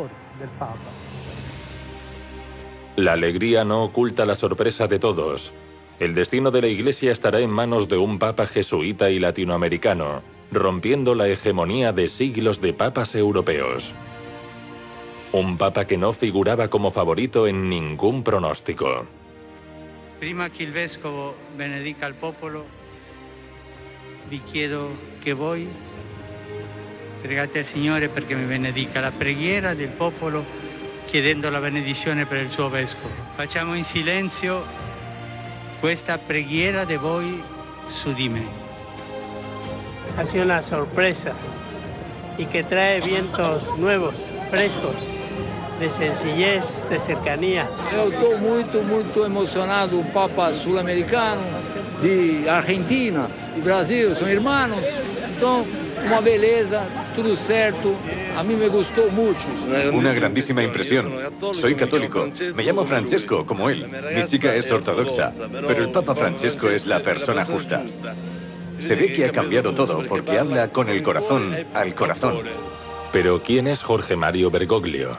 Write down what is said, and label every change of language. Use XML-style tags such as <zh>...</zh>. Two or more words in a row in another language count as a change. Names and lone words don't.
<es>La alegría no oculta la sorpresa de todos. El destino de la Iglesia estará en manos de un papa jesuita y latinoamericano, rompiendo la hegemonía de siglos de papas europeos. Un papa que no figuraba como favorito en ningún pronóstico.</es> <it>Prima che il vescovo benedica il popolo, vi chiedo che voi pregate al Signore perché mi benedica la preghiera del popolo chiedendo la benedizione per il suo vescovo. Facciamo in silenzio questa preghiera de voi su di me.</it> <es>Ha sido una sorpresa y que trae vientos nuevos, frescos, de sencillez, de cercanía.</es> <pt>Eu estou muito emocionado. O Papa sul-americano, de Argentina, de Brasil, são irmãos. Então, uma beleza, tudo certo.</pt> <es>A mí me gustó mucho. Una grandísima impresión. Soy católico. Me llamo Francesco, como él. Mi chica es ortodoxa. Pero el Papa Francesco es la persona justa. Se ve que ha cambiado todo porque habla con el corazón al corazón. Pero ¿quién es Jorge Mario Bergoglio?</es>